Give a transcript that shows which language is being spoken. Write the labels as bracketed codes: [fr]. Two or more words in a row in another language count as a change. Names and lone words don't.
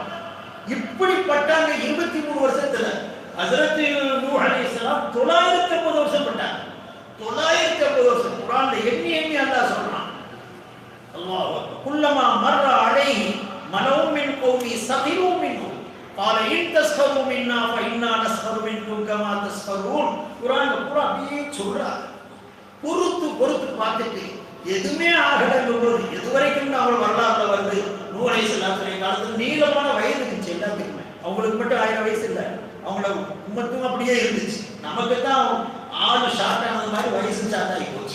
[ta] இப்படிப்பட்டாங்க 23 வருஷத்துல ஹஜ்ரத் நூஹ் அலைஹிஸ்ஸலாம் 950 வருஷம் பட்டாங்க. 950 வருஷம் குர்ஆன்ல எண்ணி எண்ணி அல்லாஹ் சொல்றான். [ar] الله أكبر. كلما مر عليه ملأ من قومه سخروا منه قال ان تسخروا منا فإنا نسخر منكم كما تسخرون. [ta] குர்ஆன்ல பூரா அப்படியே சொல்றாங்க. பொறுத்து பார்த்துட்டு எதுவுமே ஆகலங்கும்போது எதுவரைக்கும் அவள் வரலாறுல வருது. நூஹ் அலைஹிஸ்ஸலாத்துடைய காலத்துல நீளமான வயது இருந்துச்சு எல்லாத்துக்குமே. அவங்களுக்கு மட்டும் 1000 வயசு இல்லை, அவங்கள உம்மத்தும் அப்படியே இருந்துச்சு. நமக்கு தான் ஆளு ஷார்ட் ஆனது மாதிரி வயசு ஷார்ட் ஆகி போச்சு.